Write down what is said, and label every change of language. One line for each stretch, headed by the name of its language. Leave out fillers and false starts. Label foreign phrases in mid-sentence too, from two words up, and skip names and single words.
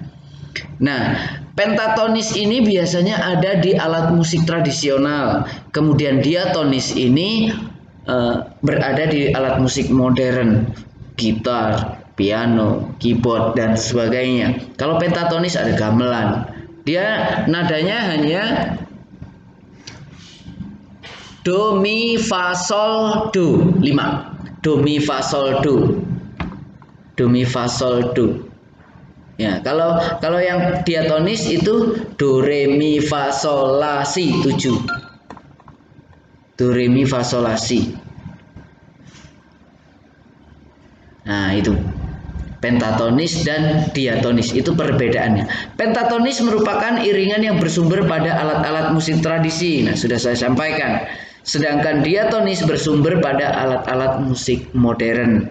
Indonesian: Nah, pentatonis ini biasanya ada di alat musik tradisional. Kemudian diatonis ini berada di alat musik modern, gitar, piano, keyboard, dan sebagainya. Kalau pentatonis ada gamelan. Dia nadanya hanya do, mi, fa, sol, do. 5. Do, mi, fa, sol, do. Do, mi, fa, sol, do. Ya, kalau yang diatonis itu do, re, mi, fa, sol, la, si 7. Do, re, mi, fa, sol, la, si. Nah, itu pentatonis dan diatonis, itu perbedaannya. Pentatonis merupakan iringan yang bersumber pada alat-alat musik tradisi. Nah, sudah saya sampaikan. Sedangkan diatonis bersumber pada alat-alat musik modern.